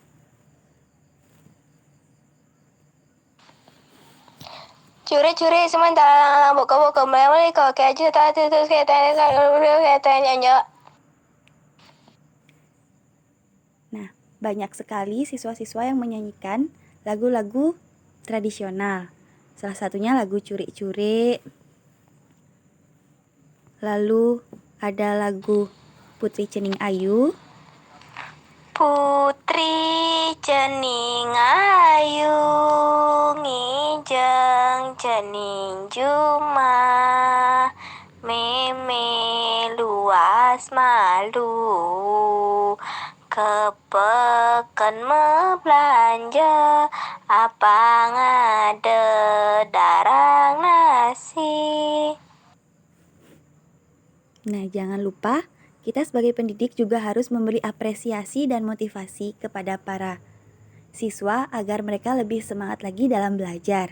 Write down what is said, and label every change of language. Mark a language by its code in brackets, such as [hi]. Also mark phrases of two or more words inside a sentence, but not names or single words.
[ban] Curi-curi sementara buka-buka mulai kau kaji tadi terus katanya. [id] Nah, banyak sekali siswa-siswa yang menyanyikan lagu-lagu tradisional. Salah satunya lagu Curi-Curi. Lalu ada lagu Putri Cening Ayu. [ban] Putri cening ayu ngijeng cening juma meme luas malu kepeken me belanja apa ngade darang nasi. [id] Nah, jangan lupa kita sebagai pendidik juga harus memberi apresiasi dan motivasi kepada para siswa agar mereka lebih semangat lagi dalam belajar.